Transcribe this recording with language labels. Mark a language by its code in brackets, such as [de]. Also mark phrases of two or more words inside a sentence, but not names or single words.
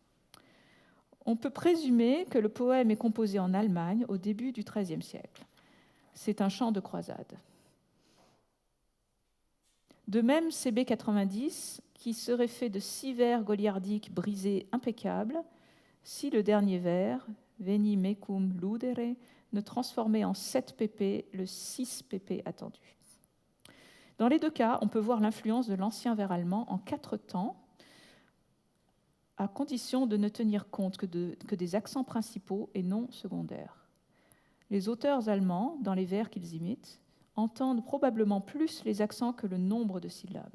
[fr] On peut présumer que le poème est composé en Allemagne au début du XIIIe siècle. C'est un chant de croisade. De même, CB 90, qui serait fait de 6 vers goliardiques brisés impeccables, si le dernier vers, [la] Veni mecum ludere, [fr] ne transformait en 7 pp le 6 pp attendu. Dans les deux cas, on peut voir l'influence de l'ancien vers allemand en 4 temps, à condition de ne tenir compte que des accents principaux et non secondaires. Les auteurs allemands, dans les vers qu'ils imitent, entendent probablement plus les accents que le nombre de syllabes.